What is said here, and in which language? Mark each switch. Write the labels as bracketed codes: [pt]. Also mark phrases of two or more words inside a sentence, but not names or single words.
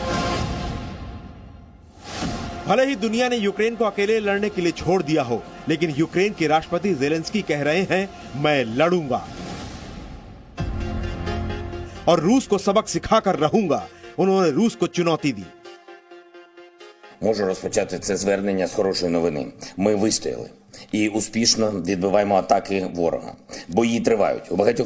[hi] भले ही दुनिया ने यूक्रेन को अकेले लड़ने के लिए छोड़ दिया हो, लेकिन यूक्रेन के राष्ट्रपति जेलेंस्की कह रहे हैं, मैं लड़ूंगा और रूस को सबक सिखाकर रहूंगा। उन्होंने रूस को चुनौती दी। [uk] Можу розпочати це звернення з хорошої новини. Ми вистояли і успішно відбиваємо атаки ворога. Бої тривають. У багатьох